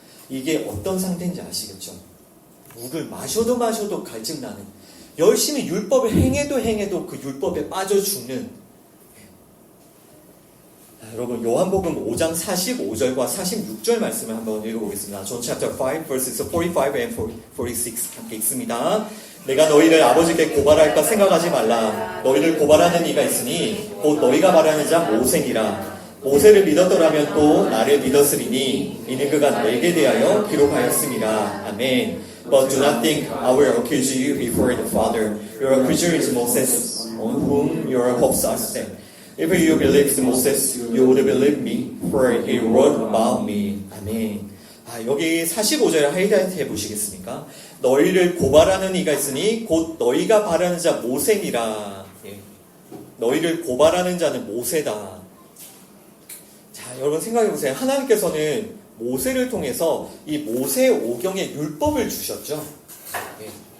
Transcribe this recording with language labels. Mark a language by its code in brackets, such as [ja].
[ko] 이게 어떤 상태인지 아시겠죠? 물을 마셔도 갈증나는, 열심히 율법을 행해도 그 율법에 빠져 죽는. 여러분 요한복음 5장 45절과 46절 말씀을 한번 읽어보겠습니다. [en] John chapter 5 verses 45 and 46 [ko] 함께 읽습니다. 내가 너희를 아버지께 고발할까 생각하지 말라. 너희를 고발하는 이가 있으니 곧 너희가 말하는 자 모세니라. 모세를 믿었더라면 또 나를 믿었으리니 이는 그가 너에게 대하여 기록하였습니다. 아멘. [en] But do not think I will accuse you before the Father. Your accuser is Moses, on whom your hopes are set. If you believed Moses, you would believe me, for he wrote about me. 아멘. [ko] 자, 여기 45절 하이라이트 해보시겠습니까? 너희를 고발하는 이가 있으니 곧 너희가 바라는 자 모세니라. 예. 너희를 고발하는 자는 모세다. 자, 여러분 생각해보세요. 하나님께서는 모세를 통해서 이 모세 오경의 율법을 주셨죠. 예.